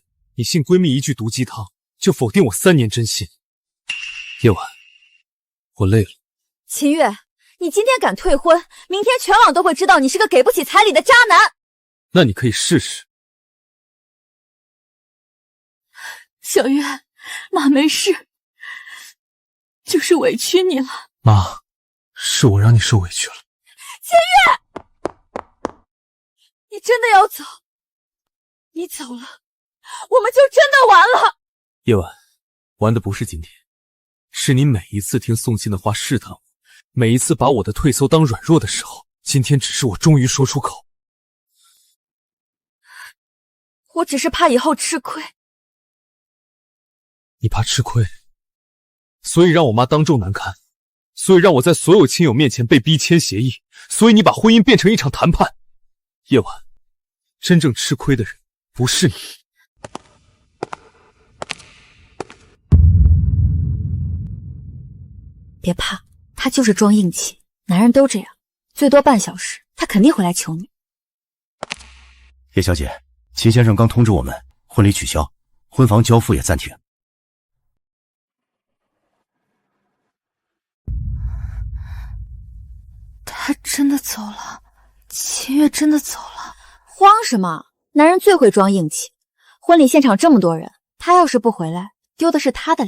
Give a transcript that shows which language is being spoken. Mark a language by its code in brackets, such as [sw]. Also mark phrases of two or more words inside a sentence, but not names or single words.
[zh] 你信閨蜜一句毒雞湯，就否定我3年真心。葉婉，我累了。秦月，你今天敢退婚，明天全網都會知道你是個給不起彩禮的渣男。那你可以試試。小月，媽沒事，就是委屈你了。媽，是我讓你受委屈了。秦月，你真的要走？你走了，我們就真的完了。葉婉，玩的不是今天，是你每一次聽宋茜的話試探我，每一次把我的退縮當軟弱的時候。今天只是我終於說出口。我只是怕以後吃虧。你怕吃虧，所以讓我媽當眾難堪，所以讓我在所有親友面前被逼簽協議，所以你把婚姻變成一場談判。葉婉，真正吃虧的人不是你。別怕，他就是裝硬氣，男人都這樣，最多半小時，他肯定會來求你。葉小姐，秦先生剛通知我們，婚禮取消，婚房交付也暫停。他真的走了，秦月真的走了。慌什麼？男人最會裝硬氣。婚禮現場這麼多人，他要是不回來，丟的是他的臉。